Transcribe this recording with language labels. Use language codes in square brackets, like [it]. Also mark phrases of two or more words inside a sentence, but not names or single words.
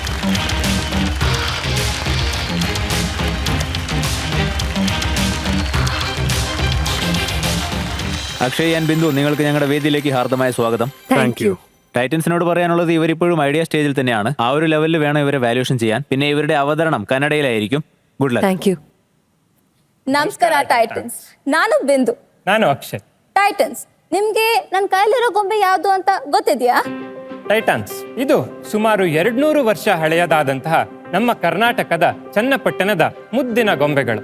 [ml] അക്ഷയ് ആൻഡ് ബിന്ദു, നിങ്ങൾക്ക് ഞങ്ങളുടെ വേദിയിലേക്ക് ഹാർദമായ സ്വാഗതം. [en] thank you. [ml] ടൈറ്റൻസിനോട് പറയാനുള്ളത് ഇവരിപ്പോഴും ഐഡിയ സ്റ്റേജിൽ തന്നെയാണ്. ആ ഒരു ലെവലിൽ വേണം ഇവരെ വാല്യൂഷൻ ചെയ്യാൻ. പിന്നെ ഇവരുടെ അവതരണം കന്നഡയിലായിരിക്കും. [en] good luck. thank you. [kn] ನಮಸ್ಕಾರ ಟೈಟನ್ಸ್, ನಾನು ಬಿಂದು. ನಾನು ಅಕ್ಷಯ್. ಟೈಟನ್ಸ್, ನಿಮ್ಗೆ ನನ್ನ ಕೈಲಿರೋ ಗೊಂಬೆ ಯಾವುದು ಅಂತ ಗೊತ್ತಿದ್ಯಾ? ಟೈಟಾನ್ಸ್ ಇದು ಸುಮಾರು 200 ವರ್ಷ ಹಳೆಯದಾದಂತಹ ನಮ್ಮ ಕರ್ನಾಟಕದ ಚನ್ನಪಟ್ಟಣದ ಮುದ್ದಿನ ಗೊಂಬೆಗಳು.